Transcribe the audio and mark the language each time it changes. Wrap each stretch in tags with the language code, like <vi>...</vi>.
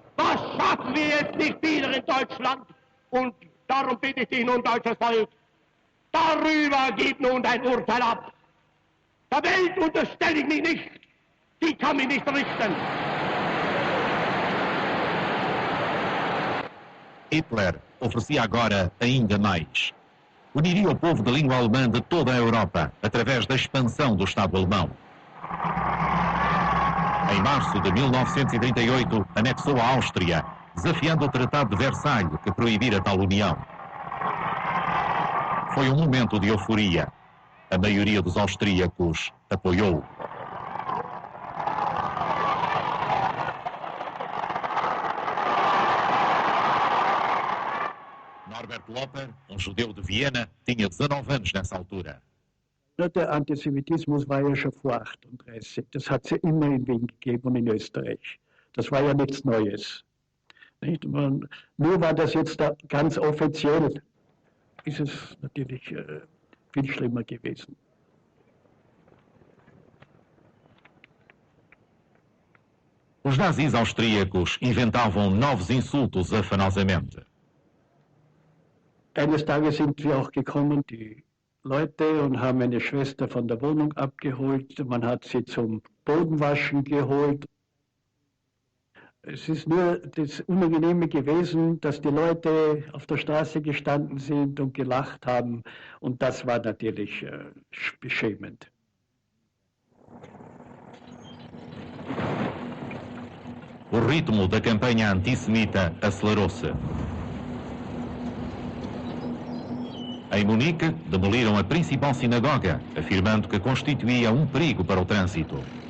<de>Was schaffen wir jetzt nicht wieder in Deutschland? Und darum bitte ich dich nun, deutsches Volk, darüber gib nun dein Urteil ab. Der Welt unterstelle ich mich nicht, die kann mich nicht richten.</de> <pt>Hitler oferecia agora ainda mais. Uniria o povo de língua alemã de toda a Europa através da expansão do Estado alemão. Em março de 1938, anexou a Áustria, desafiando o Tratado de Versalhes que proibira tal união. Foi um momento de euforia. A maioria dos austríacos apoiou. Norbert Loper, judeu de Viena, tinha 19 anos nessa altura.</pt> <de>Der Antisemitismus war ja schon vor 38. Das hat es ja immer in Wien gegeben und in Österreich. Das war ja nichts Neues. Nicht? Nur war das jetzt da ganz offiziell, ist es natürlich viel schlimmer gewesen.</de> <pt>Os nazis austríacos inventavam novos insultos afanosamente.</pt> <de>Eines Tages sind wir auch gekommen, die Leute, und haben eine Schwester von der Wohnung abgeholt. Man hat sie zum Bodenwaschen geholt. Es ist nur das Unangenehme gewesen, dass die Leute auf der Straße gestanden sind und gelacht haben. Und das war natürlich beschämend.</de> <pt>O ritmo da campanha antissemita acelerou-se. Em Munique, demoliram a principal sinagoga, afirmando que constituía um perigo para o trânsito.</pt>